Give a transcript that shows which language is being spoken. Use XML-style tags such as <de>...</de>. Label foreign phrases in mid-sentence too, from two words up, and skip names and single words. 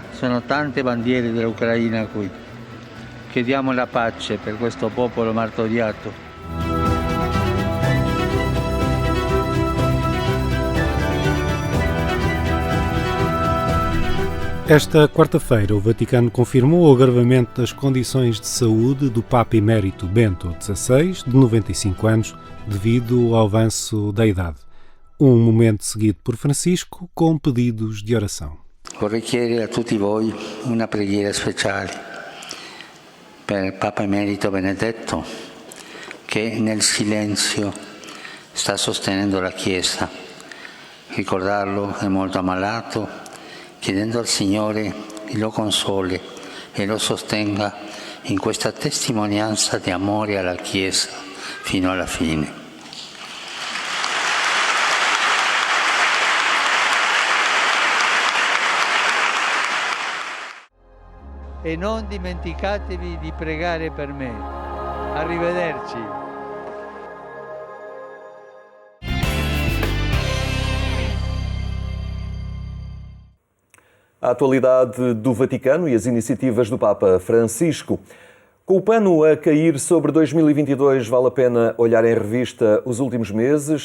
<it>Sono tante bandiere dell'Ucraina qui. Chiediamo la pace per questo popolo martoriato.</it> <pt>Esta quarta-feira, o Vaticano confirmou o agravamento das condições de saúde do Papa Emérito Bento XVI, de 95 anos, devido ao avanço da idade. Um momento seguido por Francisco com pedidos de oração.</pt> <it>Vorrei chiedere a tutti voi una preghiera speciale per Papa Emerito Benedetto, che nel silenzio sta sostenendo la Chiesa. Ricordarlo è molto ammalato, chiedendo al Signore lo console e lo sostenga in questa testimonianza di amore alla Chiesa fino alla fine. E non dimenticatevi di pregare per me. Arrivederci.</it> <pt>A atualidade do Vaticano e as iniciativas do Papa Francisco. Com o pano a cair sobre 2022, vale a pena olhar em revista os últimos meses.</pt>